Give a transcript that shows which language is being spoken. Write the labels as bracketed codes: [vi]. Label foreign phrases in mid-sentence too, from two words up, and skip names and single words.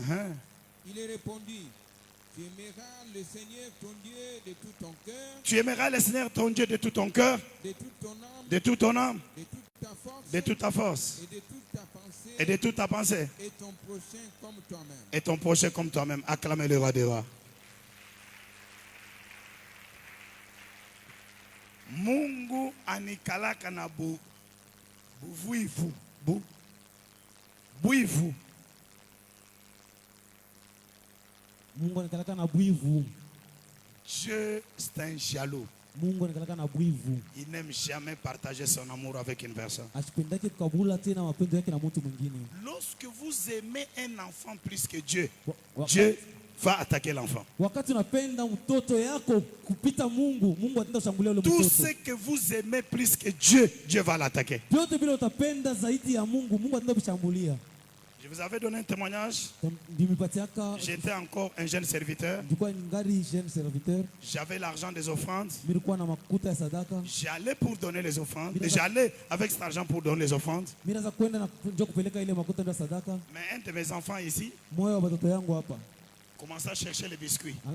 [fr] Il répondit, tu aimeras le Seigneur ton Dieu de tout ton cœur. Tu aimeras le Seigneur ton Dieu de tout ton cœur, de toute ton âme, de toute ton âme, de toute ta force, de toute ta force, et de toute ta pensée, et de toute ta pensée, et ton prochain comme toi-même. Et ton prochain comme toi-même. Acclamez le roi des rois. [sw] Mungu anikalaka na buivu. Buivu. Mungu anakalaka na bwivu. [fr] Dieu, c'est un jaloux. [sw] Mungu anakalaka na bwivu. [fr] Il n'aime jamais partager son amour avec une personne. [sw] Asipendake kukabula tena mapendo yake na mtu mwingine. [fr] Lorsque vous aimez un enfant plus que Dieu, Dieu va attaquer l'enfant. [sw] Wakati unapenda mtoto yako kupita Mungu, Mungu ataenda kushambulia yule mtoto. [fr] Tout ce que vous aimez plus que Dieu, Dieu va l'attaquer. [sw] Vyote vile utapenda zaidi ya Mungu, Mungu ataenda kushambulia. [fr] Je vous avais donné un témoignage. J'étais encore un jeune serviteur. J'avais l'argent des offrandes. J'allais pour donner les offrandes. Et j'allais avec cet argent pour donner les offrandes. Mais un de mes enfants ici commençait à chercher les biscuits.